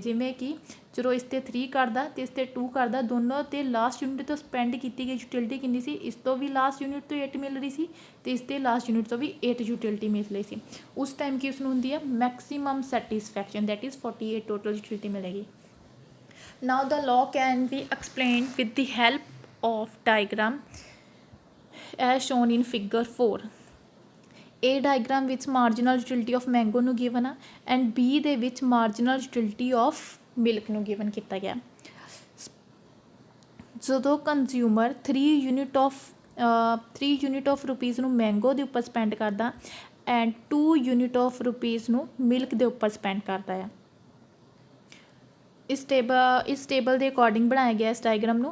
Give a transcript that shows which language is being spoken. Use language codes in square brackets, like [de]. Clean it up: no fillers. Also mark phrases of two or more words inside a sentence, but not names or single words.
[pa] ਜਿਵੇਂ ਕਿ ਜਦੋਂ ਇਸ 'ਤੇ 3 ਕਰਦਾ ਅਤੇ ਇਸ 'ਤੇ 2 ਕਰਦਾ, ਦੋਨੋਂ 'ਤੇ [en] last unit [pa] ਤੋਂ ਸਪੈਂਡ ਕੀਤੀ ਗਈ ਯੂਟਿਲਿਟੀ ਕਿੰਨੀ ਸੀ, ਇਸ ਤੋਂ ਵੀ [en] last unit [pa] ਤੋਂ 8 ਮਿਲ ਰਹੀ ਸੀ ਅਤੇ ਇਸ 'ਤੇ [en] last unit [pa] ਤੋਂ ਵੀ 8 ਯੂਟਿਲਿਟੀ ਮਿਲ ਰਹੀ ਸੀ। ਉਸ ਟਾਈਮ ਕੀ ਉਸਨੂੰ ਹੁੰਦੀ ਹੈ [en] maximum satisfaction, that is 48 total utility [pa] ਮਿਲੇਗੀ। [en] Now the law can be explained with the help of diagram as shown in figure 4. A diagram ਵਿੱਚ marginal utility of mango ਨੂੰ given ਆ and B [pa] ਦੇ ਵਿੱਚ [en] marginal utility of milk ਨੂੰ given [pa] ਕੀਤਾ ਗਿਆ। ਜਦੋਂ ਕੰਜ਼ਿਊਮਰ 3 [en] unit of rupees [pa] ਨੂੰ ਮੈਂਗੋ ਦੇ ਉੱਪਰ ਸਪੈਂਡ ਕਰਦਾ ਐਂਡ 2 [en] unit of rupees [pa] ਨੂੰ ਮਿਲਕ ਦੇ ਉੱਪਰ ਸਪੈਂਡ ਕਰਦਾ ਆ। ਇਸ ਟੇਬਲ ਦੇ ਅਕੋਰਡਿੰਗ ਬਣਾਇਆ ਗਿਆ ਇਸ ਡਾਇਗਰਾਮ ਨੂੰ।